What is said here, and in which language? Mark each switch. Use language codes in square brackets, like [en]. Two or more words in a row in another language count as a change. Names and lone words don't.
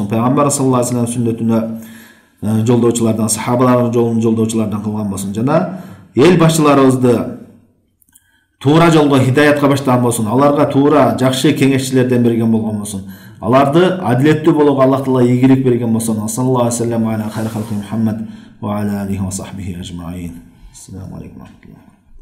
[ky] Пайгамбар [ar] صلى الله عليه وسلم [ky] сүннөтүнө жолдоочулардан, сахабалардын жолун жолдоочулардан кылган болсун жана эл башчыларыбызды туура жолго хидаятка баштаган болсун, аларга туура жакшы кеңешчилерден берген болгон болсун, аларды адилеттүү болууга Аллах Таала ийгилик берген болсун. [ar] صلى الله عليه وسلم على خير خلق محمد وعلى آله وصحبه أجمعين. السلام عليكم ورحمة الله.